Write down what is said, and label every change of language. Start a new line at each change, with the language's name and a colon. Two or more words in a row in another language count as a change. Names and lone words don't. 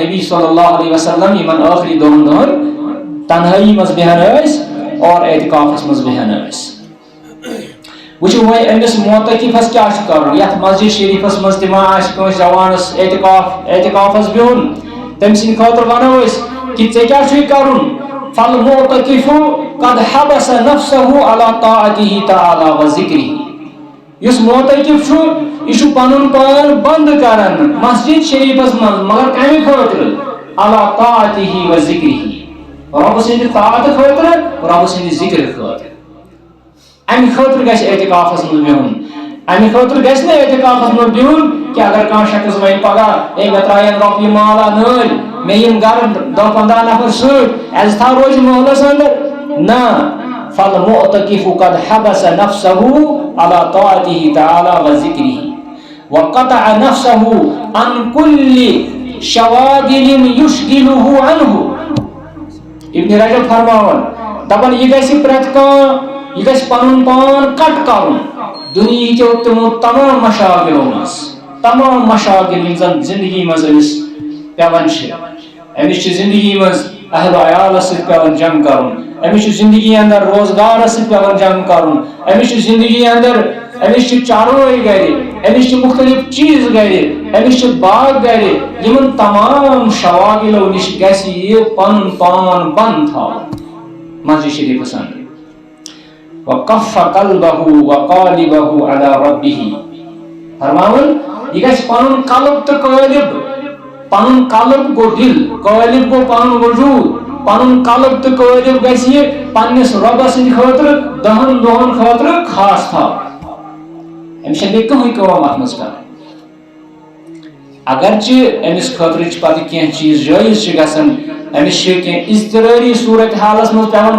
Kashmiri: نبی
Arabic: صلی اللہ علیہ وسلم
Kashmiri: یِمن ٲخری 2 دۄہن تنہٲیی منٛز بیٚہن ٲسۍ اور اعتکافس منٛز بیٚہن ٲسۍ وٕچھو وۄنۍ أمِس معتکفس کیٛاہ چھُ کرُن یتھ مسجد شریفس منٛز تہِ ما آسہِ کٲنٛسہِ جوانس اعتکافس بِہُن تٔمۍ سٕنٛدِ خٲطرٕ ونو أسۍ کہ ژےٚ کیٛاہ چھُے کرُن
Arabic: فالمعتکف قد حبس نفسه على طاعته تعالی وذکرہ
Kashmiri: یُس معتکف چھُ یہ چھُ پنُن پان بند کران مسجد شریفس منٛز مگر کمہِ خٲطرٕ
Arabic: علی طاعتہ وذکرہ
Kashmiri: رۄبہٕ سٕنٛدِ طاعتہٕ خٲطرٕ رۄبہٕ سٕنٛدِ ذکرٕ خٲطرٕ امہِ خٲطرٕ گژھِ اعتکافس منٛز بِہُن امہِ خٲطرٕ گژھِ نہٕ اعتکافس منٛز بِہُن کہ اگر کانٛہہ شخص وَنہِ پگاہ ہے مےٚ ترٛایَن رۄپیہِ مالا نٲلۍ مےٚ یِن گرٕ 10-15 نفر سۭتۍ عزتھا روزِ محلس انٛدر نہ
Arabic: فالمعتکف قد حبس نفسه على طاعته تعالى وذكره وقطع نفسه عن كل شواغل يشغله
Kashmiri: عنه ابن رجب فرماون دپان یہ گژھِ پرٛٮ۪تھ کانٛہہ یہ گژھِ پنُن پان کٹ کرُن دُنیہِکیو تِمو تمام مشاغلو منٛز تمام مشاغل یِم زن زندگی منٛز أمِس پیوان چھِ أمِس چھِ زندگی منٛز اہل و عیالس سۭتۍ پیوان جنگ کرُن أمِس چھُ زندگی اندر روزگارس سۭتۍ پیوان جنگ کرُن أمِس چھُ زندگی اندر أمِس چھِ چاروٲے گرِ أمِس چھِ مختلف چیٖز گرِ أمِس چھِ باغ گرِ یِمن تمام شواغلو نِش گژھِ یہِ پنُن پان بنٛد تھاوُن مسجد شریفس اندر
Arabic: وقف قلبه وقالبه على ربه
Kashmiri: فرماون یہ گژھِ پنُن قلب تہٕ قٲلب پنُن قلب گوٚو دل قٲلب گوٚو پنُن وجوٗد پنُن قلب تہٕ قٲلب گژھِ یہِ پننِس رۄبس سٕنٛدِ خٲطرٕ 10 دۄہن خٲطرٕ خاص تھاوُن أمِس چھنہٕ بیٚیہِ کٕہٕنۍ کٲم اتھ منٛز کرٕنۍ اگرچہِ أمِس خٲطرٕ چھِ پتہٕ کینٛہہ چیٖز جٲیز چھِ گژھان أمِس چھِ کینٛہہ اضطرٲری صوٗرت حالس منٛز پیوان